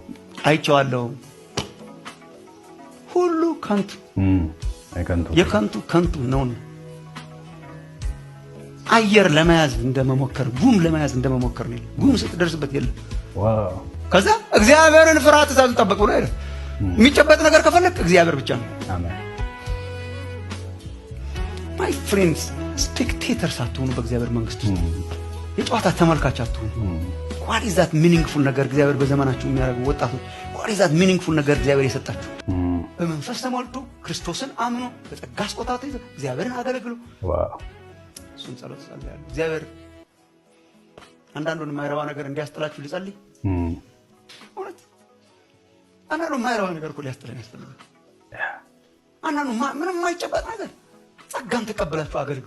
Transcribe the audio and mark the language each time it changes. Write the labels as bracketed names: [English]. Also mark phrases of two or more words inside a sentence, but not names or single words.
[Amharic] አይቼዋለሁ። ሁሉ ከንቱ የከንቱ ከንቱ ነው። አየር ለመያዝ እንደመሞከር፣ ጉም ለመያዝ እንደመሞከር ነው። ጉም ስትደርስበት የለም። ዋው! ከዛ እግዚአብሔርን ፍራ፣ ትእዛዙን ጠብቅ ብሎ አይደል? የሚጨበጥ ነገር ከፈለክ እግዚአብሔር ብቻ ነው። አሜን። [English] my friends spectators [Amharic] አትሆኑ። በእግዚአብሔር መንግስት ውስጥ የጨዋታ ተመልካች አትሆኑ። [English] what is that meaningful [Amharic] ነገር እግዚአብሔር በዘመናችሁ የሚያደርገው? ወጣቶች [English] what is that meaningful [Amharic] ነገር እግዚአብሔር የሰጣችሁ? በመንፈስ ተሞልቶ ክርስቶስን አምኖ በጸጋ ስጦታ ተይዞ እግዚአብሔርን አገልግሎ። ዋው! እሱን ጸሎት ጸልያለሁ። እግዚአብሔር አንዳንዱን የማይረባ ነገር እንዲያስጥላችሁ ልጸልይ። እውነት አንዳንዱ የማይረባ ነገር እኮ ሊያስጥለን ያስፈልጋል። አንዳንዱ ምንም የማይጨበጥ ነገር ጸጋን ተቀበላችሁ አገልግሉ።